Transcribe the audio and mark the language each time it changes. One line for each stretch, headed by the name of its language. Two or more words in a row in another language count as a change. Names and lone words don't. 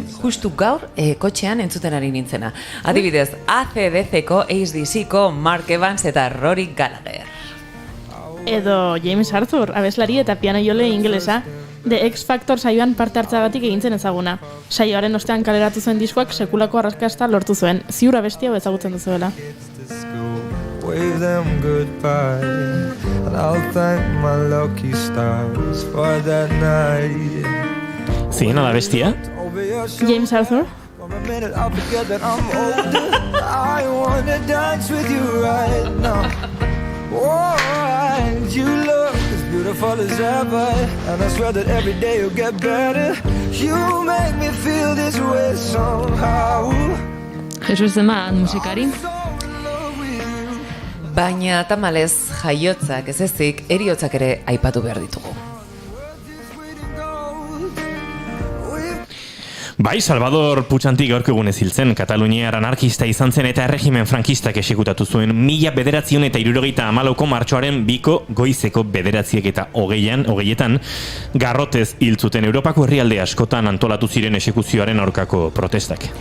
Basque: Justu gaur, kotxean entzuten ari nintzena. Adibidez, AC/DC-ko, AC/DC-ko Mark Evans eta Rory Gallagher. Edo James Arthur, abeslari eta piano jole ingelesa. The X Factor saioan parte hartzagatik egintzen ezaguna. Saioaren ostean kaleratu zuen diskoak sekulako arrakasta lortu zuen. Ziur abesti hau ezagutzen duzuela.
English: Wave them goodbye, and I'll thank my lucky stars for that night.
Basque: Ziena da bestia? James Arthur.
English: A minute I'll forget that I'm older. I wanna dance with you right now. Oh, and you look as beautiful as ever, and I swear that every day you'll get better. You make me feel this way somehow.
Basque: Jesus ema musikari. Baina tamalez jaiotzak ez ezik, eriotzak ere aipatu behar ditugu. Bai, Salvador Puig gaurko egunez hil zen, Kataluniar anarkista izan zen eta erregimen frankistak exekutatu zuen 1974ko martxoaren 2 goizeko 9:20 garrotez hil zuten Europako herrialde askotan antolatu ziren exekuzioaren aurkako protestak.